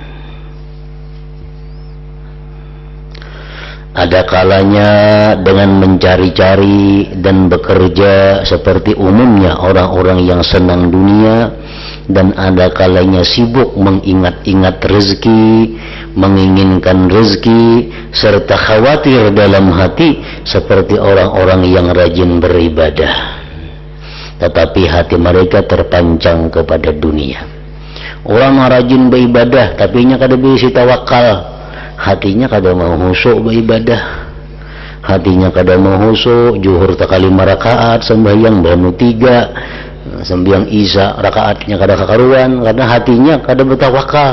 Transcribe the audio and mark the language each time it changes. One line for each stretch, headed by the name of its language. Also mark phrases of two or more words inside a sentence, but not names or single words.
Indonesian: Ada kalanya dengan mencari-cari dan bekerja seperti umumnya orang-orang yang senang dunia, dan ada kalanya sibuk mengingat-ingat rezeki, menginginkan rezeki, serta khawatir dalam hati seperti orang-orang yang rajin beribadah, tetapi hati mereka terpancang kepada dunia.
Banjar: Orang rajin beribadah tapi nya kada bisa tawakal, hatinya kada mau husuk beribadah, hatinya kada mau husuk, zuhur takali 5 rakaat, sembahyang banu 3, sembahyang isya rakaatnya kada kakaruan karena hatinya kada bertawakal.